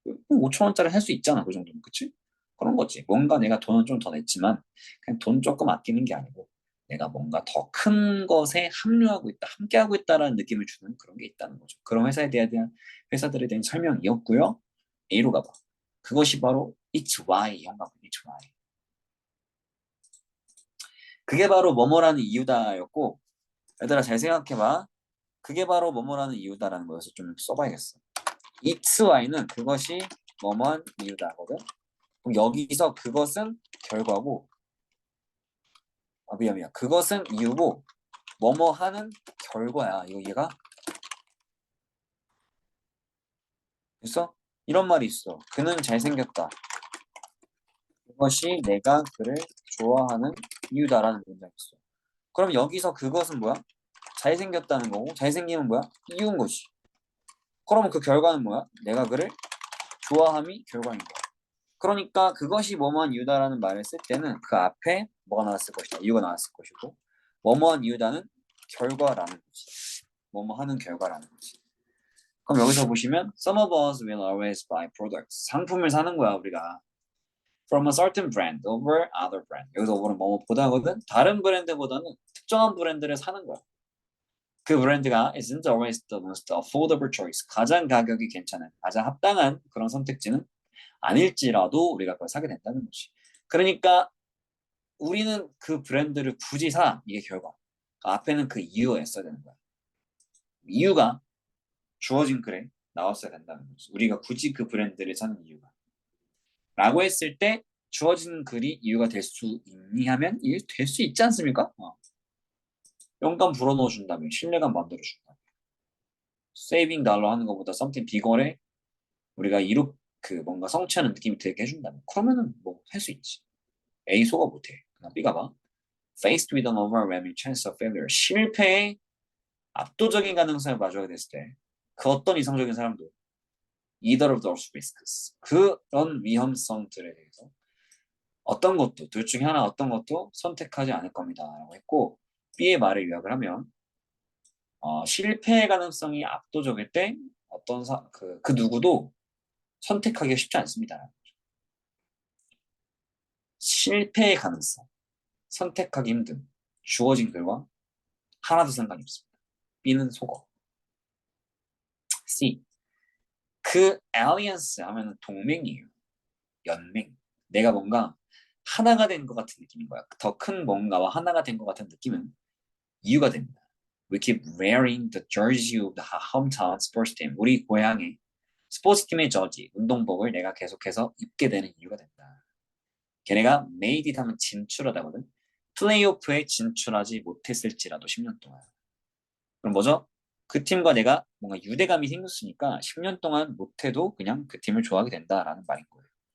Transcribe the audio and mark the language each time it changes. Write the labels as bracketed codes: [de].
[ko] 5,000원짜리 살 수 있잖아. 그 정도면. 그치? 그런 거지. 뭔가 내가 돈은 좀 더 냈지만 그냥 돈 조금 아끼는 게 아니고 내가 뭔가 더 큰 것에 합류하고 있다, 함께하고 있다라는 느낌을 주는 그런 게 있다는 거죠. 그런 대한 회사들에 대한 설명이었고요. A로 가봐. [en] 그것이 바로 It's why [ko] 형광 [en] It's why. [ko] 그게 바로 뭐뭐라는 이유다였고 얘들아 잘 생각해봐. 그게 바로 뭐뭐라는 이유다라는 거여서 좀 써봐야겠어. [en] It's why [ko] 는 그것이 뭐뭐한 이유다거든. 그럼 여기서 그것은 결과고 미안. 그것은 이유고 뭐뭐 하는 결과야. 이거 얘가 됐어? 이런 말이 있어. 그는 잘생겼다. 그것이 내가 그를 좋아하는 이유다라는 문장이 있어. 그럼 여기서 그것은 뭐야? 잘생겼다는 거고 잘생김은 뭐야? 이유인 거지. 그러면 그 결과는 뭐야? 내가 그를 좋아함이 결과인 거야. 그러니까 그것이 뭐뭐한 이유다라는 말을 쓸 때는 그 앞에 뭐가 나왔을 것이다. 이유가 나왔을 것이고 뭐뭐한 이유다는 결과라는 거지. 뭐뭐 하는 결과라는 거지. 그럼 여기서 보시면 [en] Some of us will always buy products. [ko] 상품을 사는 거야 우리가. [en] From a certain brand over other brand. [ko] 여기서 오는 뭐뭐보다거든. 다른 브랜드보다는 특정한 브랜드를 사는 거야. 그 브랜드가 [en] isn't always the most affordable choice. [ko] 가장 가격이 괜찮은, 가장 합당한 그런 선택지는 아닐지라도 우리가 그걸 사게 된다는 거지. 그러니까 우리는 그 브랜드를 굳이 사. 이게 결과. 그 앞에는 그 이유가 있어야 되는 거야. 이유가 주어진 글에 나왔어야 된다는 거지. 우리가 굳이 그 브랜드를 사는 이유가. 라고 했을 때 주어진 글이 이유가 될 수 있니 하면 이게 될 수 있지 않습니까? 영감 불어넣어 준다면 신뢰감 만들어 준다면 세이빙 달러 하는 것보다 [en] something bigger [ko] 에 우리가 이룩 그 뭔가 성취하는 느낌이 들게 해준다면 그러면은 뭐 할 수 있지. A 소가 못해. 그냥 B가 봐. [en] faced with an overwhelming chance of failure. [ko] 실패의 압도적인 가능성을 마주하게 됐을 때 그 어떤 이성적인 사람도 [en] either of those risks. [ko] 그런 위험성들에 대해서 어떤 것도 둘 중에 하나 어떤 것도 선택하지 않을 겁니다. 라고 했고 B의 말을 요약을 하면 실패의 가능성이 압도적일 때 어떤 그 누구도 선택하기가 쉽지 않습니다. 실패의 가능성, 선택하기 힘든 주어진 글과 하나도 상관이 없습니다. B는 속어. C. 그 alliance 하면 동맹이에요. 연맹. 내가 뭔가 하나가 된 것 같은 느낌인 거야. 더 큰 뭔가와 하나가 된 것 같은 느낌은 이유가 됩니다. [en] We keep wearing the jersey of the hometown sports team. [ko] 우리 고향의 스포츠팀의 저지, 운동복을 내가 계속해서 입게 되는 이유가 된다. 걔네가 [en] made it [ko] 하면 진출하다거든. 플레이오프에 진출하지 못했을지라도 10년 동안. 그럼 뭐죠? 그 팀과 내가 뭔가 유대감이 생겼으니까 10년 동안 못해도 그냥 그 팀을 좋아하게 된다라는 말인 거예요.